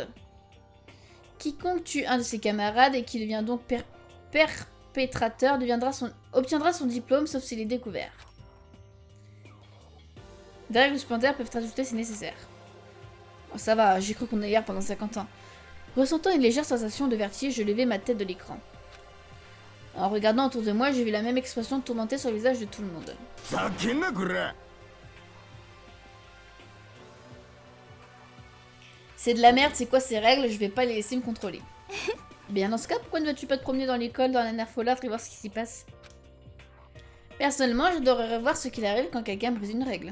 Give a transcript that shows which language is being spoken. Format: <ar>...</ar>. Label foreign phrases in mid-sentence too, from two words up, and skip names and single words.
<fr>Quiconque tue un de ses camarades et qui devient donc perpétrateur obtiendra son diplôme, sauf s'il est découvert. Des règles supplémentaires peuvent être ajoutées si nécessaire. Oh, ça va, j'ai cru qu'on est hier pendant 50 ans. Ressentant une légère sensation de vertige, je levai ma tête de l'écran. En regardant autour de moi, j'ai vu la même expression tourmentée sur le visage de tout le monde.</fr> <ja>ざけんなこら</ja> <fr>C'est de la merde, c'est quoi ces règles? Je vais pas les laisser me contrôler. Bien dans ce cas, pourquoi ne vas-tu pas te promener dans l'école, dans la nerf folâtre et voir ce qui s'y passe? Personnellement, j'adorerais voir ce qu'il arrive quand quelqu'un brise une règle.</fr>